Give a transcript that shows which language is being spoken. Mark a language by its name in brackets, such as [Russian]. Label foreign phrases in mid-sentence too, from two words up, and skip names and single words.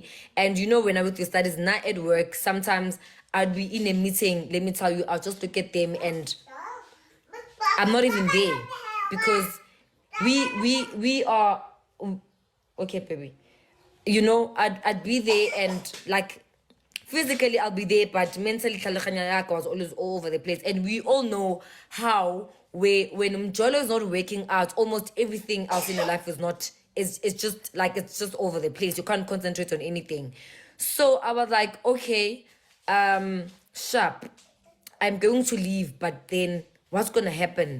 [English] And you know, when I went to studies, not at work, sometimes I'd be in a meeting, let me tell you, I'll just look at them and I'm not even there, because we are okay, baby. You know, I'd be there, and like physically I'll be there, but mentally [Tswana] tlhaloganya ya ka [English] was always all over the place. And we all know how when Mjolo is not working out, almost everything else in your life is not it's just like it's just over the place. You can't concentrate on anything. So I was like, okay, sharp. I'm going to leave, but then what's gonna happen?